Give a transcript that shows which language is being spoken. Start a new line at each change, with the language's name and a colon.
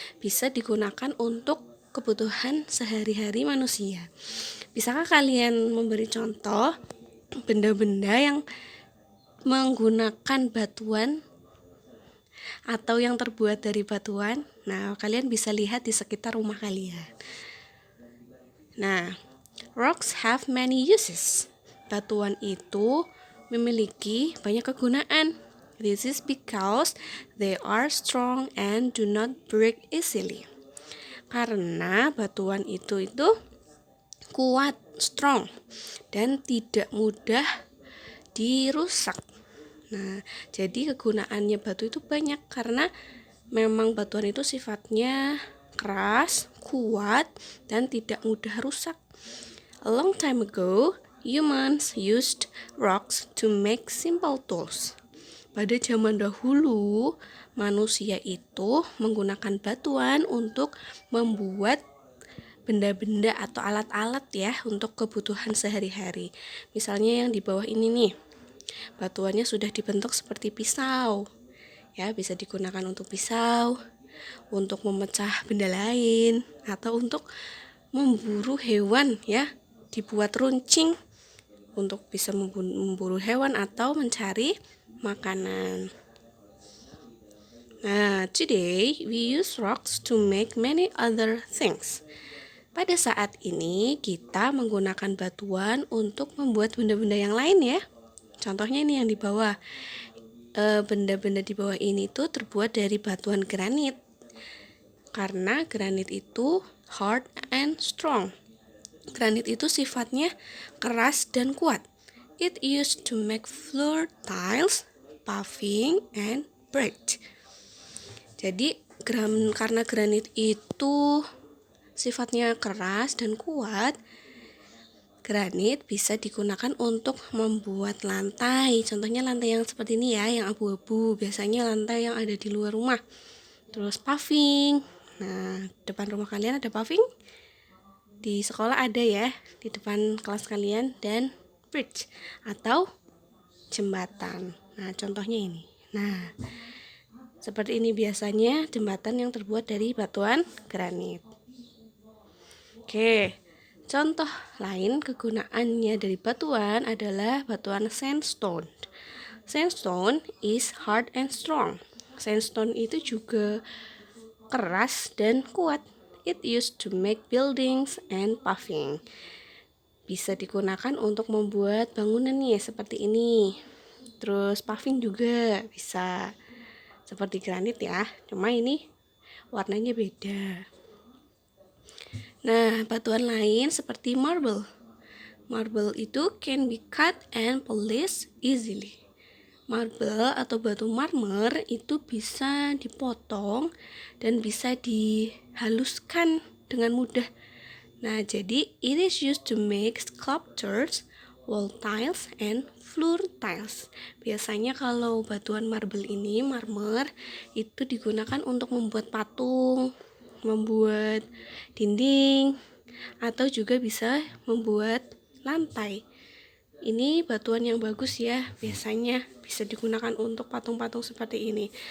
Indonesian: Bisa digunakan untuk kebutuhan sehari-hari manusia. Bisakah kalian memberi contoh benda-benda yang menggunakan batuan atau yang terbuat dari batuan? Nah, kalian bisa lihat di sekitar rumah kalian.
English: Nah, rocks have many uses.
Indonesian: Batuan itu memiliki banyak kegunaan.
English: This is because they are strong and do not break easily.
Indonesian: Karena batuan itu kuat, strong, dan tidak mudah dirusak. Nah, jadi kegunaannya batu itu banyak karena memang batuan itu sifatnya keras, kuat, dan tidak mudah rusak.
English: A long time ago, humans used rocks to make simple tools.
Indonesian: Pada zaman dahulu, manusia itu menggunakan batuan untuk membuat benda-benda atau alat-alat ya untuk kebutuhan sehari-hari. Misalnya yang di bawah ini nih, batuannya sudah dibentuk seperti pisau. Ya, bisa digunakan untuk pisau, untuk memecah benda lain, atau untuk memburu hewan ya, dibuat runcing untuk bisa memburu hewan atau mencari makanan.
English: Nah, today we use rocks to make many other things.
Indonesian: Pada saat ini kita menggunakan batuan untuk membuat benda-benda yang lain ya. Contohnya ini yang di bawah. Benda-benda di bawah ini tuh terbuat dari batuan granit. Karena granit itu
English: hard and strong.
Indonesian: Granit itu sifatnya keras dan kuat.
English: It used to make floor tiles, paving, and bridge.
Indonesian: Jadi karena granit itu sifatnya keras dan kuat, granit bisa digunakan untuk membuat lantai. Contohnya lantai yang seperti ini ya, yang abu-abu. Biasanya lantai yang ada di luar rumah. Terus paving. Nah, depan rumah kalian ada paving? Di sekolah ada ya, di depan kelas kalian. Dan bridge atau jembatan. Nah, contohnya ini. Nah, seperti ini biasanya jembatan yang terbuat dari batuan granit. Oke. Contoh lain kegunaannya dari batuan adalah batuan sandstone.
English: Sandstone is hard and strong.
Indonesian: Sandstone itu juga keras dan kuat.
English: It used to make buildings and paving.
Indonesian: Bisa digunakan untuk membuat bangunan nih seperti ini. Terus paving juga bisa seperti granit ya. Cuma ini warnanya beda. Nah, batuan lain seperti marble.
English: Marble itu can be cut and polished easily.
Indonesian: Marble atau batu marmer itu bisa dipotong dan bisa dihaluskan dengan mudah. Nah, jadi
English: it is used to make sculptures, wall tiles, and floor tiles.
Indonesian: Biasanya kalau batuan marble ini, marmer, itu digunakan untuk membuat patung, membuat dinding, atau juga bisa membuat lantai. Ini batuan yang bagus ya, biasanya bisa digunakan untuk patung-patung seperti ini.